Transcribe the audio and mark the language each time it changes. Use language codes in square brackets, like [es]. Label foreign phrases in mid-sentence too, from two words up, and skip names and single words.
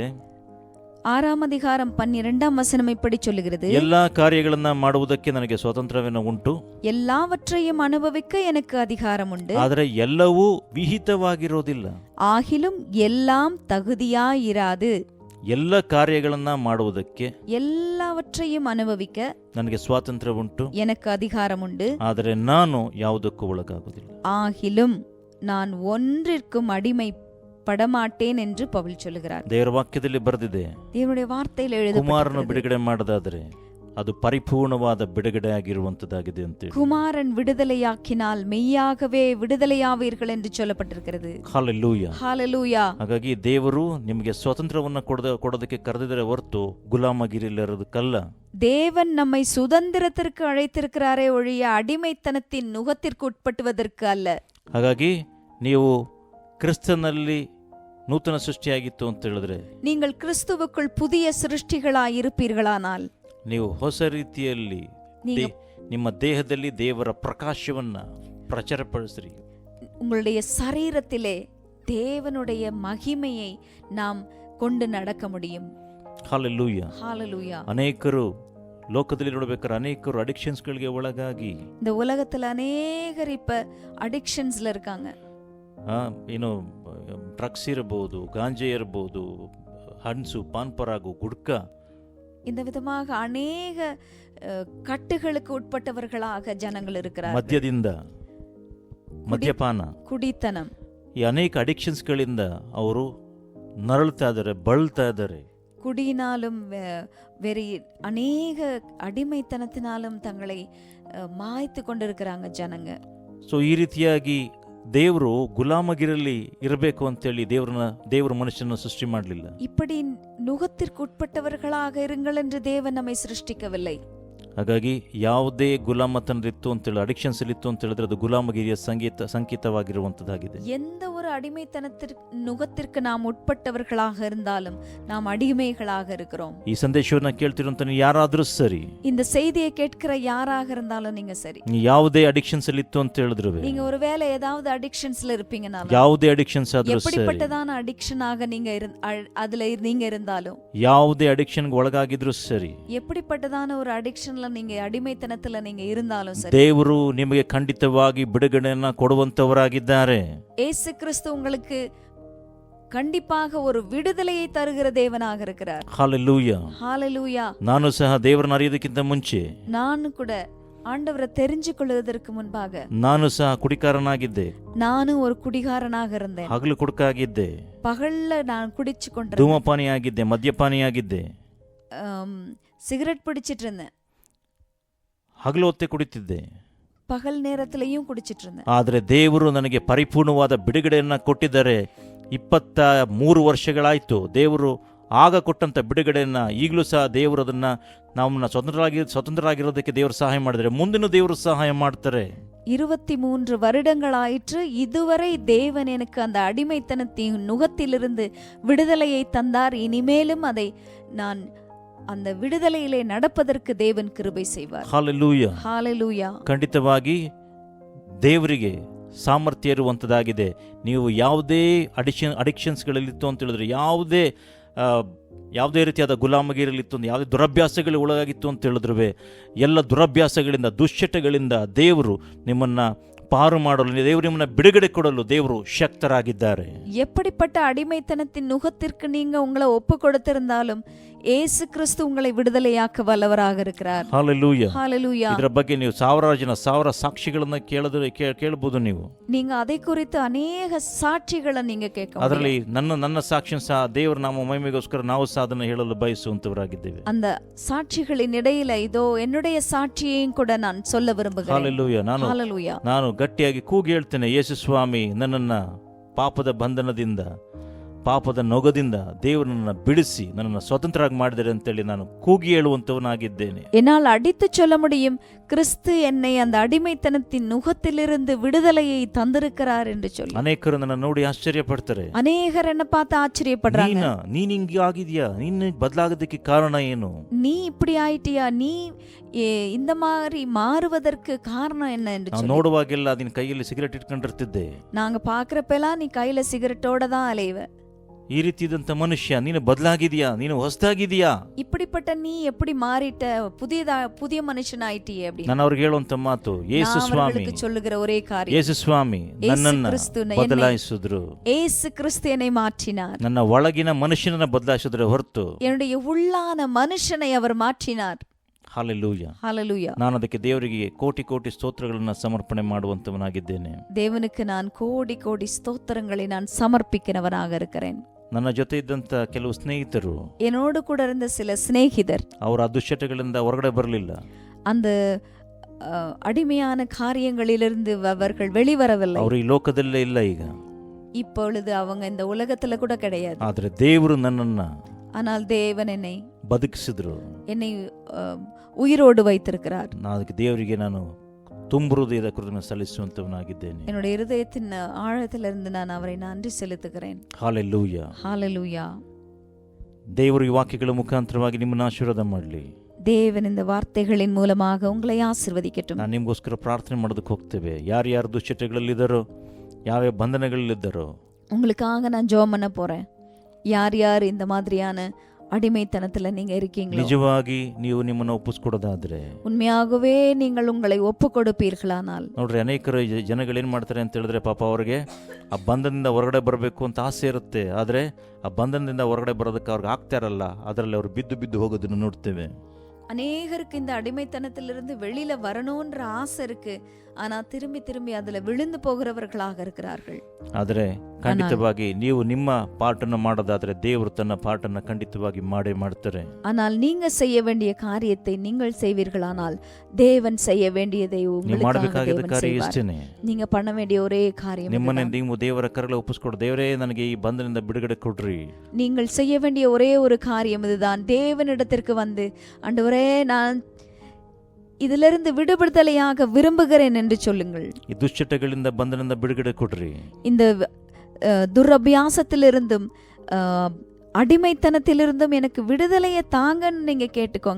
[ta] 6ஆம் அதிகாரம் 12ஆம் வசனம் இப்படி சொல்லுகிறது, [kn] ಎಲ್ಲಾ ಕಾರ್ಯಗಳನ್ನ ಮಾಡುವುದಕ್ಕೆ ನನಗೆ ಸ್ವಾತಂತ್ರ್ಯವೇನೋ ಉಂಟು, [ta] எல்லாவற்றையும் அனுபவிக்க எனக்கு அதிகாரம் உண்டு, [kn] ಆದರೆ ಎಲ್ಲವೂ ವಿಹಿತವಾಗಿರೋದಿಲ್ಲ. [ta] ஆகிலும் எல்லாம் தகுதியாயிராது. [kn] ಎಲ್ಲ ಕಾರ್ಯಗಳನ್ನ ಮಾಡುವುದಕ್ಕೆ, [ta] எல்லாவற்றையும் ಅನುಭವಿக்க [kn] ನನಗೆ ಸ್ವಾತಂತ್ರ್ಯ ಉಂಟು, [ta] எனக்கு அதிகாரம் உண்டு, [kn] ಆದರೆ ನಾನು ಯಾವುದಕ್ಕೂ ಒಳಗಾಗುವುದಿಲ್ಲ. [ta] ஆகிலும் நான் ஒன்றிற்கும் அடிமை படமாட்டேன் என்று பவுல் சொல்லுகிறார். [kn] ದೇವರ ವಾಕ್ಯದಲ್ಲಿ ಬರೆದಿದೆ, [ta] தேவனுடைய வார்த்தையில் [kn] ಕುಮಾರನು [ta] எழுதப்பட்டிருக்கிறது, [kn] ಬಿಡುಗಡೆ ಮಾಡದಾದರೆ ಅದು ಪರಿಪೂರ್ಣವಾದ ಬಿಡುಗಡೆ ಆಗಿರುವಂತದ್ದಾಗಿದೆ ಅಂತ. [ta] குமாரன் விடுதலையாக்கினால் மெய்யாகவே விடுதலையாவீர்கள் என்று சொல்லப்பட்டிருக்கிறது. [kn] ಹಲ್ಲೆಲೂಯಾ. [ta] ஹalleluya. [kn] ಹಾಗಾಗಿ ದೇವರು ನಿಮಗೆ ಸ್ವಾತಂತ್ರ್ಯವನ್ನ ಕೊಡೋದಕ್ಕೆ ಕರೆದಿದ್ರೆ ಹೊರತು ಗುಲಾಮಗಿರಿಲಿರೋದಕ್ಕಲ್ಲ. [ta] தேவன் நம்மை சுதந்திரத்திற்கு அழைத்திருக்கிறாரே ஒழிய அடிமைத்தனத்தின் நுகத்திற்கு உட்பட்டுவதற்கு அல்ல. [kn] ಹಾಗಾಗಿ ನೀವು ಕ್ರಿಸ್ತನಲ್ಲಿ ನೂತನ ಸೃಷ್ಟಿಯಾಗಿತ್ತು ಅಂತ ಹೇಳಿದ್ರೆ, [ta] நீங்கள் கிறிஸ்துவுக்குள் புதிய சிருஷ்டிகளாய் இருப்பீர்களானால், [kn] ನೀವು ಹೊಸ ರೀತಿಯಲ್ಲಿ ನಿಮ್ಮ ದೇಹದಲ್ಲಿ ದೇವರ ಪ್ರಕಾಶವನ್ನ ಪ್ರಚಾರಪಡಿಸ್ರಿ. [ta] உங்களுடைய சரீரத்திலே தேவனுடைய மகிமையை நாம் கொண்டு நடக்க முடியும். [kn] ಹಲ್ಲೆಲೂಯಾ. [ta] ஹalleluya. [kn] ಅನೇಕರು ಲೋಕದಲ್ಲಿ ನೋಡಬೇಕಾದ್ರೆ ಅನೇಕರು ಅಡಿಕ್ಷನ್ಸ್ಗಳಿಗೆ ಒಳಗಾಗಿ, [ta] இந்த உலகத்துல அநேகர் இப்ப அடிக்ஷன்ஸ்ல இருக்காங்க. [kn] ಏನು ಡ್ರಗ್ಸ್ ಇರಬಹುದು, ಗಾಂಜೆ ಇರಬಹುದು, ಹಣ್ಸು, ಪಾನ್ಪರಾಗು, ಗುಡ್ಕ, [ta] இந்த விதமாக அநேக கட்டுகளுக்கு உட்பட்டவர்களாக ಜನಗಳು இருக்கிறார்கள். [kn] ಮದ್ಯದಿಂದ, ಮದ್ಯಪಾನ, ಕುಡಿತನಂ, ಈ ಅನೇಕ ಅಡಿಕ್ಷನ್ಸ್ಗಳಿಂದ ಅವರು ನರಳ್ತಾ ಇದ್ದಾರೆ, ಬಳಲ್ತಾ ಇದ್ದಾರೆ. [ta] குடியினாலும் வெறி அநேக அடிமைத்தனத்தினாலும் தங்களை மாய்த்து கொண்டிருக்கிறாங்க ಜನங்க. [kn] ಸೊ ಈ ರೀತಿಯಾಗಿ ದೇವರು ಗುಲಾಮಗಿರಲ್ಲಿ ಇರಬೇಕು ಅಂತೇಳಿ ದೇವರು ಮನುಷ್ಯನ ಸೃಷ್ಟಿ ಮಾಡಲಿಲ್ಲ. [ta] இப்படி நுகத்திற்கு உட்பட்டவர்களாக இருங்கள் என்று தேவன் நம்மை சிருஷ்டிக்கவில்லை. [kn] ಹಾಗಾಗಿ ಯಾವುದೇ ಗುಲಾಮತನರಿತ್ತು ಅಂತೇಳಿ, ಅಡಿಕ್ಷನ್ಸ್ ಇತ್ತು ಅಂತ ಹೇಳಿದ್ರೆ ಅದು ಗುಲಾಮಗಿರಿಯ ಸಂಕೇತವಾಗಿರುವಂತದ್ದಾಗಿದೆ. [ta] எந்த ஒரு அடிமைத்தனத்திற்கு நுகத்திற்கு நாம் உட்பட்டவர்களாக இருந்தாலும் நாம் அடிமைகளாக இருக்கிறோம். [kn] ಈ ಸಂದೇಶವನ್ನ ಕೇಳ್ತಿರುವಂತ ನೀವು ಯಾರಾದ್ರೂ ಸರಿ, [ta] இந்த செய்தியை கேட்கிற யாராக இருந்தாலும் நீங்க சரி, [kn] ನೀವು ಯಾವುದೇ ಅಡಿಕ್ಷನ್ಸ್ ಇತ್ತು ಅಂತ ಹೇಳಿದ್ರು, [ta] நீங்க ஒருவேளை ஏதாவது அடிக்ஷன்ஸ்ல இருப்பீங்கனாலும், [kn] ಯಾವುದೇ ಅಡಿಕ್ಷನ್ಸ್ ಆದ್ರೂ ಸರಿ, [ta] எப்படிப்பட்டதான அடிக்ஷனாக நீங்க அதுல நீங்க இருந்தாலும், [kn] ಯಾವುದೇ ಅಡಿಕ್ಷನ್ ಒಳಗಾಗಿದ್ರು ಸರಿ, [ta] எப்படிப்பட்டதான ஒரு அடிக்ஷன்ல நீங்க அடிமைத்தனத்துல நீங்க இருந்தாலும் சரி, [kn] ದೇವರು ನಿಮಗೆ ಖಂಡಿತವಾಗಿ ಬಿಡುಗಡೆಯನ್ನ ಕೊಡುವಂತವರಾಗಿದ್ದಾರೆ. [ta] இயேசு கிறிஸ்து உங்களுக்கு கண்டிப்பாக ஒரு விடுதலையை தருகிற தேவனாக இருக்கிறார். ஹalleluya, ஹalleluya. [kn] ನಾನು ಸಹ ದೇವರನ್ನ ಅರಿಯೋದಕ್ಕಿಂತ ಮುಂಚೆ, ನಾನು ಕೂಡ [ta] ஆண்டவரை தெரிஞ்சுಕೊಳ್ಳುವುದற்கு முன்பாக [kn] ನಾನು ಸಹ ಕುಡಿಕಾರನಾಗಿದ್ದೆ. [ta] ನಾನು ஒரு குடிகாரனாக இருந்தேன். [kn] ಹಗಲು ಕುಡುಕಾಗಿದ್ದೆ, [ta] பகல்ல நான் குடிச்சு கொண்டிருந்தேன். [kn] ಧೂಮಪಾನಿಯಾಗಿದ್ದೆ, ಮದ್ಯಪಾನಿಯಾಗಿದ್ದೆ, [ta] சிகரெட் பிடிச்சிட்டு இருந்தேன். [kn] ಹಗಲು ಹೊತ್ತೆ ಕುಡಿತಿದ್ದೆ. [ta] பகல் நேரத்திலையும் குடிச்சிட்டு இருந்தேன். [kn] ಆದರೆ ದೇವರು ನನಗೆ ಪರಿಪೂರ್ಣವಾದ ಬಿಡುಗಡೆಯನ್ನ ಕೊಟ್ಟಿದ್ದಾರೆ. 23 ವರ್ಷಗಳಾಯ್ತು. ದೇವರು ಆಗ ಕೊಟ್ಟಂತ ಬಿಡುಗಡೆಯನ್ನ ಈಗಲೂ ಸಹ ದೇವರು ಅದನ್ನ ನಮ್ಮನ್ನ ಸ್ವತಂತ್ರರಾಗಿರೋದಕ್ಕೆ ದೇವರು ಸಹಾಯ ಮಾಡಿದರೆ, ಮುಂದಿನ ದೇವರು ಸಹಾಯ ಮಾಡ್ತಾರೆ. [ta] 23 வருடங்களாயிற்று. இதுவரை தேவன் எனக்கு அந்த அடிமைத்தனத்தின் நுகத்திலிருந்து விடுதலையை தந்தார். இனிமேலும் அதை நான் அந்த விடுதலையிலே நடப்பதற்கு தேவன் கிருபை செய்வார். ஹalleluya, ஹalleluya. [kn] ಖಂಡಿತವಾಗಿ ದೇವರಿಗೆ ಸಾಮರ್ಥ್ಯ ಇರುವಂತದ್ದಾಗಿದೆ. ನೀವು ಯಾವುದೇ ಅಡಿಕ್ಷನ್ಸ್ಗಳಲ್ಲಿತ್ತು ಅಂತ ಹೇಳಿದ್ರೆ, ಯಾವುದೇ ರೀತಿಯಾದ ಗುಲಾಮಗಿರಲಿತ್ತು, ಯಾವುದೇ ದುರಭ್ಯಾಸಗಳು ಒಳಗಾಗಿತ್ತು ಅಂತ ಹೇಳಿದ್ರು, ಎಲ್ಲ ದುರಭ್ಯಾಸಗಳಿಂದ, ದುಶ್ಚಟಗಳಿಂದ ದೇವರು ನಿಮ್ಮನ್ನ ಪಾರು ಮಾಡಲು, ದೇವರು ನಿಮ್ಮನ್ನ ಬಿಡುಗಡೆ ಕೊಡಲು ದೇವರು ಶಕ್ತರಾಗಿದ್ದಾರೆ. [ta] எப்படிப்பட்ட அடிமைத்தனத்தின் நுகத்திற்கு நீங்க உங்களை ஒப்பு கொடுத்திருந்தாலும் ஏசு கிறிஸ்து உங்களை விடுதலையாக்க வல்லவராக இருக்கிறார். ஹalleluya, ஹalleluya. [kn] ಇದರ ಬಗ್ಗೆ ನೀವು ಸಾವಿರ ಸಾಕ್ಷಿಗಳನ್ನ ಕೇಳಬಹುದು. [ta] நீங்க அதை குறித்து [kn] ಅನೇಕ ಸಾಕ್ಷಿಗಳನ್ನು [ta] நீங்க கேட்க. [kn] ಅದರಲ್ಲಿ ನನ್ನ ಸಾಕ್ಷಿ ಸಹ ದೇವರ ನಾಮ ಮಹಿಮೆಗೋಸ್ಕರ ನಾವು ಸಹ ಅದನ್ನು ಹೇಳಲು ಬಯಸುವಂತವರಾಗಿದ್ದೇವೆ. [ta] அந்த சாட்சிகளின் இடையில இதோ என்னுடைய சாட்சியையும் கூட நான் சொல்ல விரும்புகிறேன். ஹalleluya. [kn] ನಾನು ಗಟ್ಟಿಯಾಗಿ ಕೂಗಿ ಹೇಳ್ತೇನೆ, ಯೇಸು ಸ್ವಾಮಿ ನನ್ನನ್ನ ಪಾಪದ ಬಂಧನದಿಂದ, ಪಾಪದ ನೊಗದಿಂದ ದೇವರನ್ನ ಬಿಡಿಸಿ ನನ್ನನ್ನು ಸ್ವತಂತ್ರರಾಗಿ ಮಾಡಿದರೆ ಅಂತೇಳಿ ನಾನು ಕೂಗಿ ಹೇಳುವಂತವನಾಗಿದ್ದೇನೆ. [ta] என்னால் அடித்து சொல்ல முடியும், கிறிஸ்து என்னை அந்த அடிமைத்தனத்தின் நுகத்திலிருந்து விடுதலையை தந்திருக்கிறார் என்று சொல்லி. [kn] ಅನೇಕರು ನನ್ನ ನೋಡಿ ಆಶ್ಚರ್ಯ ಪಡ್ತಾರೆ. [ta] அநேகர் என்ன பார்த்து ஆச்சரியப்படுறாங்க. [kn] ನೀನ್ ಹಿಂಗೆ ಆಗಿದ್ಯಾ, ನೀನು ಬದಲಾಗೋದಕ್ಕೆ ಕಾರಣ ಏನು? [ta] நீ இப்படி ஆயிட்டியா, நீ இந்த மாதிரி மாறுவதற்கு காரணம் என்ன என்று சொல்லி. [kn] ನೋಡುವಾಗೆಲ್ಲ ನಿನ್ನ ಕೈಯಲ್ಲಿ ಸಿಗರೆಟ್ ಇಟ್ಕೊಂಡಿರ್ತಿದ್ದೆ. [ta] நாங்க பாக்குறப்பெல்லாம் நீ கையில சிகரெட்டோட தான் அலைவ. [kn] ಈ ರೀತಿಯಾದಂತ ಮನುಷ್ಯ ನೀನು ಬದಲಾಗಿದೆಯಾ, ನೀನು ಹೊಸದಾಗಿದೆಯಾ? [ta] இப்படிப்பட்ட நீ எப்படி மாறிட்ட, புதிய மனுஷன் ஆயிட்டியே அப்படி. [kn] ನಾನು ಅವ್ರಿಗೆ ಹೇಳುವಂತ ಮಾತು, ಯೇಸು ಸ್ವಾಮಿ [ta] சொல்லுகிற ஒரே காரியம், [kn] ಯೇಸು ಸ್ವಾಮಿ ನನ್ನನ್ನ ಬದಲಾಯಿಸಿದ್ರು. [ta] ಯೇಸು ಕ್ರಿಸ್ತು என்னை மாற்றினார். [kn] ನನ್ನ ಒಳಗಿನ ಮನುಷ್ಯನನ್ನ ಬದಲಾಯಿಸಿದ್ರೆ ಹೊರತು [ta] என்னுடைய உள்ளான மனுஷனை அவர் மாற்றினார். ஹalleluya, ஹalleluya. [kn] ನಾನು ಅದಕ್ಕೆ ದೇವರಿಗೆ ಕೋಟಿ ಸ್ತೋತ್ರಗಳನ್ನು ಸಮರ್ಪಣೆ ಮಾಡುವಂತವನಾಗಿದ್ದೇನೆ. [ta] தேவனுக்கு நான் கோடி ஸ்தோத்திரங்களை நான் சமர்ப்பிக்கிறவனாக இருக்கிறேன். [kn] ನನ್ನ ಜೊತೆ ಇದ್ದಂತ ಕೆಲವು ಸ್ನೇಹಿತರು, [ta] என்னோடு கூட இருந்த சில சிநேகிதர், [kn] ಅವರ ದುಶ್ಚಟಗಳಿಂದ ಹೊರಗಡೆ ಬರಲಿಲ್ಲ. [ta] அந்த அடிமையான காரியங்களிலிருந்து அவர்கள் வெளிவரவில்லை. [kn] ಅವರು ಈ ಲೋಕದಲ್ಲೇ ಇಲ್ಲ ಈಗ. [ta] இப்பொழுது அவங்க இந்த உலகத்துல கூட கிடையாது. [kn] ಆದರೆ ದೇವರು ನನ್ನನ್ನ, [ta] ஆனால் தேவன் என்னை [kn] ಬದುಕಿಸಿದ್ರು, [ta] என்னை உயிரோடு வைத்திருக்கிறார். [kn] ಅದಕ್ಕೆ ದೇವರಿಗೆ ನಾನು ತುಂಬ ಹೃದಯದ ಕೃತಜ್ಞತೆ ಸಲ್ಲಿಸುವಂತವನಾಗಿದ್ದೇನೆ. [ta] என்னுடைய இருதயத்தின் ஆழத்திலிருந்து நான் அவரை நன்றி செலுத்துகிறேன். ஹalleluya, ஹalleluya. [kn] ದೇವರು ಈ ವಾಕ್ಯಗಳ ಮುಖಾಂತರವಾಗಿ ನಿಮ್ಮನ್ನು ಆಶೀರ್ವಾದ ಮಾಡಲಿ. [ta] தேவன் இந்த வார்த்தைகளின் மூலமாக உங்களை ஆசீர்வதிக்கட்டும். [kn] ನಾನು ನಿಮಗೋಸ್ಕರ ಪ್ರಾರ್ಥನೆ ಮಾಡೋದಕ್ಕೆ ಹೋಗ್ತೇವೆ. ಯಾರ್ಯಾರು ದುಶ್ಚಟಗಳಲ್ಲಿದ್ದಾರೋ, ಯಾವ್ಯಾವ ಬಂಧನಗಳಲ್ಲಿದ್ದಾರೋ [ta] உங்களுக்காக நான் ஜெபம் பண்ண போறேன். யார் இந்த மாதிரியான அடிமைத்தனத்துல நீங்க இருக்கீங்களோ, [kn] ನಿಜವಾಗಿ ನೀವು ನಿಮ್ಮನ್ನು ಒಪ್ಪಿಸ್ಕೊಡೋದಾದ್ರೆ, [ta] உண்மையாகவே நீங்கள் உங்களை ஒப்பு கொடுப்பீர்களானால், [kn] ನೋಡ್ರಿ ಅನೇಕರು ಜನಗಳು ಏನು ಮಾಡ್ತಾರೆ ಅಂತ ಹೇಳಿದ್ರೆ, ಪಾಪ ಅವ್ರಿಗೆ ಆ ಬಂಧನದಿಂದ ಹೊರಗಡೆ ಬರಬೇಕು ಅಂತ ಆಸೆ ಇರುತ್ತೆ, ಆದರೆ ಆ ಬಂಧನದಿಂದ ಹೊರಗಡೆ ಬರೋದಕ್ಕೆ ಅವ್ರಿಗೆ ಆಗ್ತಾ ಇರಲ್ಲ, ಅದರಲ್ಲಿ ಅವರು ಬಿದ್ದು ಬಿದ್ದು ಹೋಗೋದನ್ನು ನೋಡ್ತೇವೆ. [ta] அநேகருக்கு இந்த அடிமைத்தனத்திலிருந்து வெளியில வரணும்ன்ற ஆசை இருக்கு, ஆனா திரும்பி திரும்பி அதுல விழுந்து போகிறவர்களாக இருக்கிறார்கள். [kn] ಆದರೆ ಖಂಡಿತವಾಗಿ ನೀವು ನಿಮ್ಮ ಪಾಠನ್ನು ಮಾಡೋದಾದ್ರೆ ದೇವರು ತನ್ನ ಪಾಠನ್ನು ಖಂಡಿತವಾಗಿ ಮಾಡೇ ಮಾಡ್ತಾರೆ. [ta] ஆனால் நீங்க செய்ய வேண்டிய காரியத்தை நீங்கள் செய்வீர்களானால் தேவன் செய்ய வேண்டியதை [kn] ನೀವು [ta] உங்களுக்காக [kn] ಮಾಡಬೇಕಾಗಿದ್ದ [ta] தேவன் [kn] ಕಾರ್ಯ [ta] செய்வார். [kn] ಇಷ್ಟೇನೆ. [ta] நீங்க பண்ண வேண்டிய ஒரே காரியம் [kn] ನಿಮ್ಮನ್ನೇ [ta] இதுதான். [kn] ನೀವು ದೇವರ ಕರಗಳ ಒಪ್ಪಿಸ್ಕೊಡು, ದೇವರೇ ನನಗೆ ಈ ಬಂಧನದಿಂದ ಬಿಡುಗಡೆ ಕೊಡ್ರಿ. [ta] நீங்கள் செய்ய வேண்டிய ஒரே ஒரு காரியம் இதுதான். தேவனிடத்திற்கு வந்து, ஆண்டவரே நான் இதிலிருந்து விடுபடுதலையாக விரும்புகிறேன் என்று சொல்லுங்கள். [kn] ಈ ದುಶ್ಚಟಗಳಿಂದ ಬಂಧನದಿಂದ ಬಿಡುಗಡೆ ಕೊಡ್ರಿ. [ta] இந்த துரபியாசத்திலிருந்தும் அடிமைத்தனத்திலிருந்தும் எனக்கு விடுதலையை தாங்கன்னு நீங்க கேட்டுக்கோங்க.